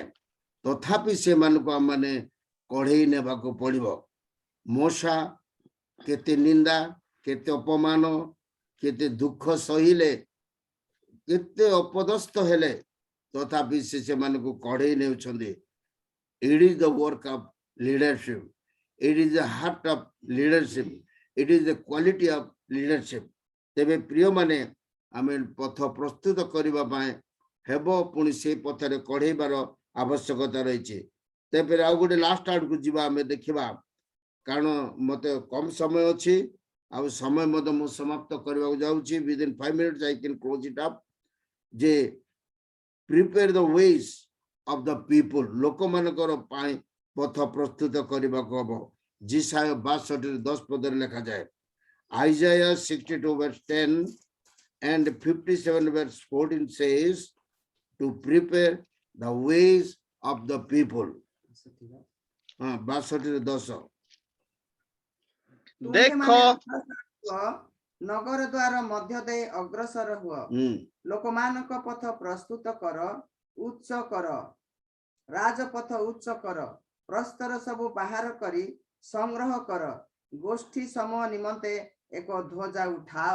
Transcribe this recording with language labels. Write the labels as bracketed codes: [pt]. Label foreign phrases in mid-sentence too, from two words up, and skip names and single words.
[or] ତଥାପି ସେମାନଙ୍କୁ ଆମମାନେ କଢେଇ ନେବାକୁ ପଡିବ। ମୋଶା କେତେ ନିନ୍ଦା, କେତେ ଅପମାନ, କେତେ ଦୁଃଖ ସହିଲେ, କେତେ ଅପଦସ୍ଥ ହେଲେ, ତଥାପି ସେମାନଙ୍କୁ କଢେଇ ନେଉଛନ୍ତି। [en] It is the work of leadership. It is the heart of leadership. It is the quality of leadership. [or] ତେବେ ପ୍ରିୟମାନେ ଆମେ ପଥ ପ୍ରସ୍ତୁତ କରିବା ପାଇଁ ହେବ, ପୁଣି ସେ ପଥରେ କଢେଇବାର ଆବଶ୍ୟକତା ରହିଛି। ତେବେ ଆଉ ଗୋଟେ ଲାଷ୍ଟ ଆଡକୁ ଯିବା, ଆମେ ଦେଖିବା, କାରଣ ମତେ କମ ସମୟ ଅଛି ଆଉ ସମୟ ମଧ୍ୟ ମୁଁ ସମାପ୍ତ କରିବାକୁ ଯାଉଛି। [en] within 5 minutes I can close it up. [or] ଯେ [en] prepare the ways of the people [or] ଲୋକମାନଙ୍କର ପାଇଁ ପଥ ପ୍ରସ୍ତୁତ କରିବାକୁ ହବ। ଯିଶାୟ 62:10 ପଦରେ ଲେଖାଯାଏ। [en] Isaiah 62:10 and 57:14 says to prepare the ways of the people. 62:10 [or] ଦେଖ ନଗର ଦ୍ୱାର ମଧ୍ୟ ଦେଇ ଅଗ୍ରସର ହୁଅ, ଲୋକମାନଙ୍କ ପଥ ପ୍ରସ୍ତୁତ କର, ଉଚ୍ଚ କର, ରାଜପଥ ଉଚ୍ଚ କର, ପ୍ରସ୍ତର ସବୁ ବାହାର କରି ସଂଗ୍ରହ କର, ଗୋଷ୍ଠୀ ସମୂହ ନିମନ୍ତେ ଏକ ଧ୍ୱଜା ଉଠାଅ।